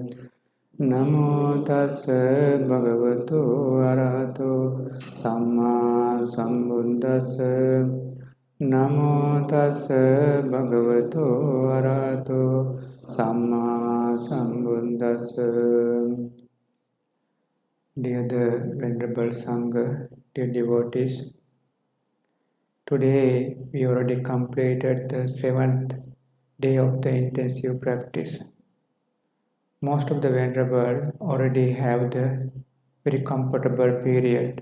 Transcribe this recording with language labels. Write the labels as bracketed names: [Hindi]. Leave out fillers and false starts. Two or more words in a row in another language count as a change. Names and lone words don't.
[Pali] Namo tassa bhagavato arahato samma sambuddhassa. Namo tassa bhagavato arahato samma sambuddhassa. [English] Dear the Venerable Sangha, dear devotees, today we already completed the 7th day of the intensive practice. Most of the Venerable already have the very comfortable period.